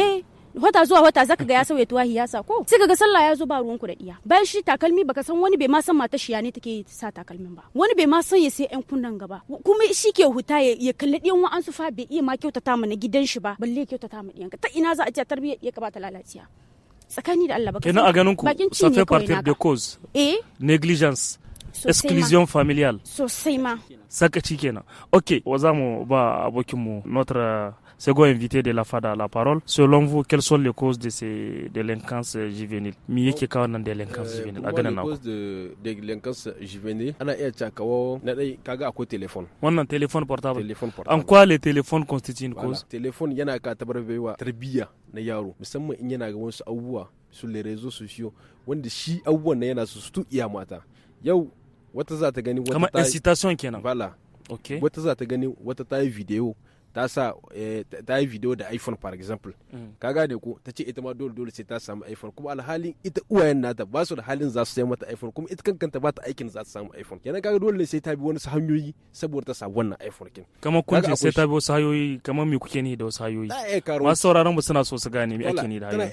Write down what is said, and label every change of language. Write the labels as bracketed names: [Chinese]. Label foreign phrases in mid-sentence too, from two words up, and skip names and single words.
[Hausa] Wata zuwa wata zaka ga ya sauya tuwahi ya sa ko sai kaga sallah ya zo ba ruwanku da iya. Bayan shi takalmi baka san wani bai ma san mata shi ya ne take sa takalmin ba, wani bai ma san ya sai yan kunnan gaba, kuma shi ke huta ya kalli diyan wa'ansu fa bai iya ma kyautata mana gidan shi ba balle kyautata ma diyanka. Ta ina za a ce tarbiyyar ya kabata lalaciya tsakani da Allah baka kenan a ganin ku [French] ça fait partie des causes. Négligence, exclusion familiale [Hausa] sosai ma sakaci kenan. [French] Ok, [Hausa] za mu ba abokinmu [French] notre second invité de la FADA la parole. Selon vous, quelles sont les causes de ces délinquances juvéniles? [Hausa] Mi yake kawo nan [French] délinquance juvénile [Hausa] a ganin naku? [French] Les causes de délinquance juvénile [Hausa] ana iya cakawo na dai kaga akwai téléphone. Wannan téléphone portable. [French] En quoi le téléphone constitue une cause? [Hausa] Téléphone yana ka tabarbewa tarbiyya na yaro, musamman in yana ga wasu abubuwa [French] sur les réseaux sociaux [Hausa] wanda shi abubuwan yana su iya mata. Yau wata za ta gani wata kamar incitation kenan. [French] Voilà. [English] Okay. [Hausa] Wata za ta gani wata ta yi video ta yi video da iPhone [French] par exemple. [Hausa] Ka gane ko ta ce ita ma dole sai ta samu iPhone, kuma alhalin ita uwayen nata ba su da halin za su sai mata iPhone, kuma ita kankanta ba ta aikin za ta samu iPhone. Kenan kaga dole ne sai ta bi wani hanyoyi saboda ta samu wannan iPhone kin. Kamar kun ce sai ta bi wasu hanyoyi, kamar me kuke ni da wasu hanyoyi? Masu sauraron mu suna so su gane me ake ni da hanyoyi.